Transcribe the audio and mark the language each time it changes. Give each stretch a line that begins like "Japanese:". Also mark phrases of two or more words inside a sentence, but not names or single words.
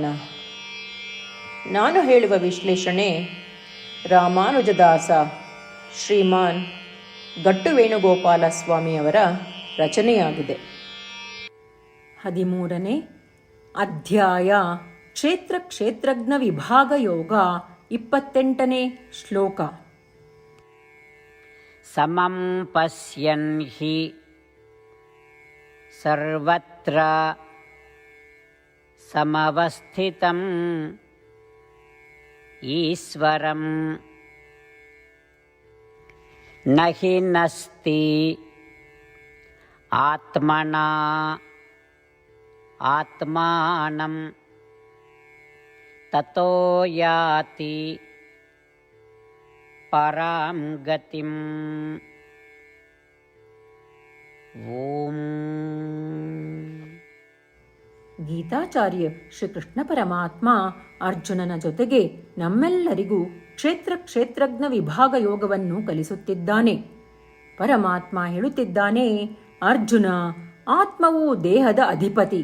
Kannada: ನಾನು ಹೇಳುವ ವಿಶ್ಲೇಷಣೆ ರಾಮಾನುಜದಾಸ ಶ್ರೀಮಾನ್ ಗಟ್ಟು ವೇಣುಗೋಪಾಲ ಸ್ವಾಮಿಯವರ ರಚನೆಯಾಗಿದೆ. 13ನೇ ಅಧ್ಯಾಯ ಕ್ಷೇತ್ರ ಕ್ಷೇತ್ರಜ್ಞ ವಿಭಾಗ ಯೋಗ. 28ನೇ ಶ್ಲೋಕ.
Sanskrit: ಸಮಂ ಪಶ್ಯನ್ ಹಿ ಸರ್ವತ್ರ ಸಮವಸ್ಥಿತಂ ಈಶ್ವರಂ ನ ಹಿ ನಸ್ತಿ ಆತ್ಮನಾ ಆತ್ಮಾನಂ ತತೋ ಯಾತಿ ಪರಾಂ ಗತಿಂ. ಓಂ.
Kannada: ಗೀತಾಚಾರ್ಯ ಶ್ರೀಕೃಷ್ಣ ಪರಮಾತ್ಮ ಅರ್ಜುನನ ಜೊತೆಗೆ ನಮ್ಮೆಲ್ಲರಿಗೂ ಕ್ಷೇತ್ರ ಕ್ಷೇತ್ರಜ್ಞ ವಿಭಾಗ ಯೋಗವನ್ನು ಕಲಿಸುತ್ತಿದ್ದಾನೆ. ಪರಮಾತ್ಮ ಹೇಳುತ್ತಿದ್ದಾನೆ, ಅರ್ಜುನ, ಆತ್ಮವು ದೇಹದ ಅಧಿಪತಿ.